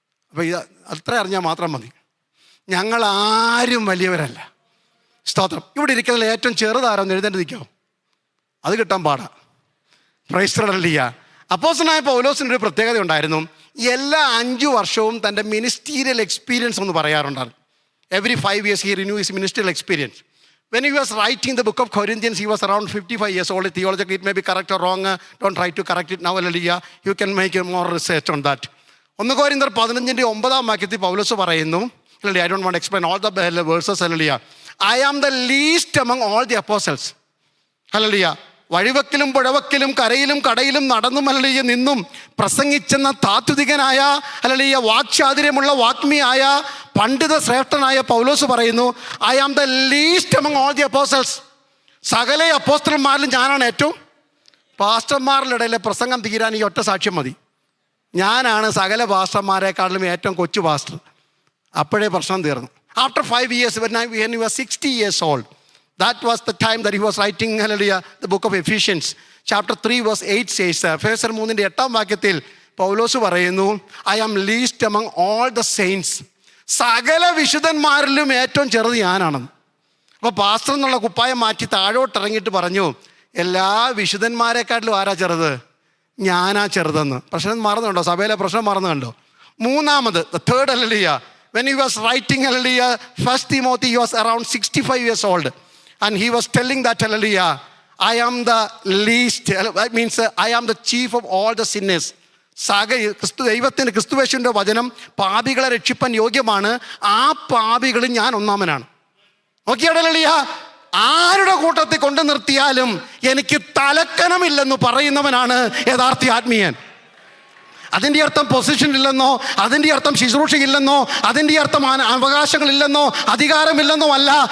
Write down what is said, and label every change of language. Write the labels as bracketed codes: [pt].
[ml] അപ്പോൾ ഇത് അത്ര അറിഞ്ഞാൽ മാത്രം മതി. ഞങ്ങൾ ആരും വലിയവരല്ല. സ്തോത്രം. ഇവിടെ ഇരിക്കുന്നതിൽ ഏറ്റവും ചെറുതാരെന്ന് എഴുന്നേറ്റ് നിൽക്കാമോ? അത് കിട്ടാൻ പാടാ. Praise the Lord. അപ്പോസ്തലനായ പൗലോസിന് ഒരു പ്രത്യേകത ഉണ്ടായിരുന്നു. എല്ലാ 5 വർഷവും തൻ്റെ മിനിസ്റ്റീരിയൽ എക്സ്പീരിയൻസ് ഒന്ന് പറയാറുണ്ടായിരുന്നു. [en] Every 5 years he renew his ministerial experience. When he was writing the book of Corinthians, he was around 55 years old. Theologically, it may be correct or wrong. Don't try to correct it now, hallelujah. You can make more research on that. 1 Corinthians 15:9 [ml] പൗലോസ് പറയുന്നു, [en] hallelujah, I don't want to explain all the verses, hallelujah. I am the least among all the apostles. hallelujah. [ml] വഴിവക്കിലും പുഴവക്കിലും കരയിലും കടയിലും നടന്നും hallelujah നിന്നും പ്രസംഗിച്ചെന്ന താത്വികനായ hallelujah വാക്ചാതുര്യമുള്ള വാഗ്മിയായ പണ്ഡിത ശ്രേഷ്ഠനായ പൗലോസ് പറയുന്നു, [en] I am the least among all the apostles. [ml] സകല അപ്പോസ്റ്റലന്മാരിലും ഞാനാണ് ഏറ്റവും. പാസ്റ്റർമാരുടെ ഇടയിലെ പ്രസംഗം തീരാൻ ഈ ഒറ്റ സാക്ഷ്യം മതി. ഞാനാണ് സകല പാസ്റ്റർമാരെക്കാളിലും ഏറ്റവും കൊച്ചു പാസ്റ്റർ. അപ്പോഴേ പ്രശ്നം തീർന്നു. [en] After 5 years, when he was 60 years old, that was the time that he was writing, hallelujah, the book of Ephesians. Chapter 3 verse 8 says, Ephesians 3:8 [ml] പൗലോസ് പറയുന്നു, [en] I am least among all the saints. [ml] സകല വിശുദ്ധന്മാരിലും ഏറ്റവും ചെറുത് ഞാനാണെന്ന്. അപ്പോൾ pastor എന്നുള്ള കുപ്പായം മാറ്റി താഴോട്ടിറങ്ങിയിട്ട് പറഞ്ഞു, എല്ലാ വിശുദ്ധന്മാരെക്കാട്ടിലും ആരാ ചെറുത്? ഞാനാ ചെറുതെന്ന്. പ്രശ്നം മറന്നുണ്ടോ? സഭയിലെ പ്രശ്നം മറന്നു കണ്ടോ? മൂന്നാമത്, [en] the third, hallelujah, when he was writing, hallelujah, 1 Timothy, he was around 65 years old. And he was telling that, hallelujah, I am the least, that means I am the chief of all the sinners. [ml] ദൈവത്തിൻ്റെ ക്രിസ്തുവേശുവിൻ്റെ വചനം പാപികളെ രക്ഷിപ്പാൻ യോഗ്യമാണ്. ആ പാപികളിൽ ഞാൻ ഒന്നാമനാണ്. നോക്കിയാടെ hallelujah. ആരുടെ കൂട്ടത്തിൽ കൊണ്ടു നിർത്തിയാലും എനിക്ക് തലക്കനമില്ലെന്ന് പറയുന്നവനാണ് യഥാർത്ഥ ആത്മീയൻ. അതിൻ്റെ അർത്ഥം പൊസിഷൻ ഇല്ലെന്നോ, അതിൻ്റെ അർത്ഥം ശുശ്രൂഷയില്ലെന്നോ, അതിൻ്റെ അർത്ഥം അവകാശങ്ങളില്ലെന്നോ അധികാരമില്ലെന്നോ അല്ല.